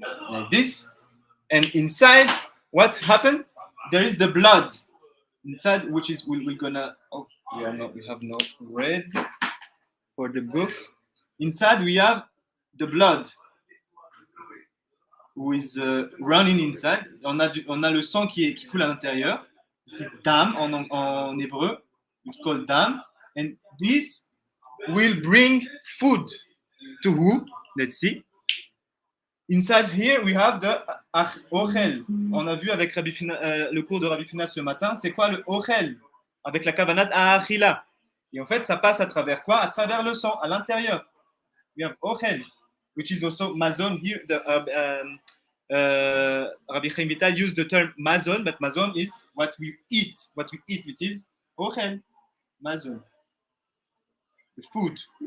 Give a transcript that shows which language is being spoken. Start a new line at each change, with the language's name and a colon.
English: Like this. And inside, what happened? There is the blood inside, which is we're gonna. Oh, we have no red for the goof. Inside, we have the blood who is running inside.
French: On a le sang qui coule à l'intérieur. C'est dam en hébreu.
English: It's called dam. And this will bring food to who? Let's see. Inside here, we have the ochel.
French: On a vu avec le cours de Rabbi Fina ce matin, c'est quoi le ochel? Avec la kavanat achila. Et en fait, ça passe à travers quoi? À travers le sang, à l'intérieur.
English: We have ochel, which is also mazon here. Rabbi Chaim Vital used the term mazon, but mazon is what we eat, which is ochel, mazon, the food.